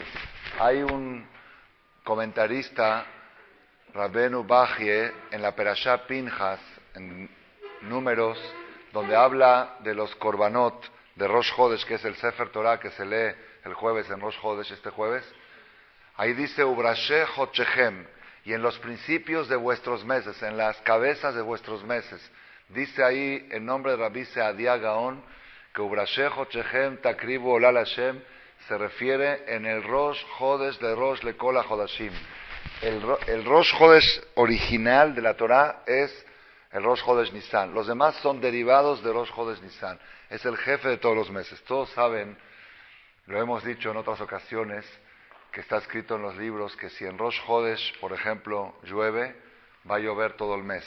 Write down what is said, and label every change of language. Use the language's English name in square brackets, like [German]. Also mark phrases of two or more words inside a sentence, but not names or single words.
[Spanish] Hay un comentarista, Rabbeinu Bajie, en la Perashá Pinjas, en Números, donde habla de los korbanot de [Hebrew] ראש חודש, [Spanish] que es el [Hebrew] ספר תורה [Spanish] que se lee el jueves en [Hebrew] ראש חודש, [Spanish] este jueves. Ahí dice, [Hebrew] ובראשי חדשיכם, [Spanish] y en los principios de vuestros meses, en las cabezas de vuestros meses. Dice ahí, en nombre de Rabbi Seadia Gaon, que [Hebrew] ובראשי חדשיכם תקריבו עולה לה, [Spanish] se refiere en el [Hebrew] ראש חודש [Spanish] de [Hebrew] ראש לכל החדשים. [Spanish] El [Hebrew] ראש חודש [Spanish] original de la Torah es el [Hebrew] ראש חודש ניסן. [Spanish] Los demás son derivados de [Hebrew] ראש חודש ניסן. [Spanish] Es el jefe de todos los meses. Todos saben, lo hemos dicho en otras ocasiones, que está escrito en los libros que si en [Hebrew] ראש חודש, [Spanish] por ejemplo, llueve, va a llover todo el mes.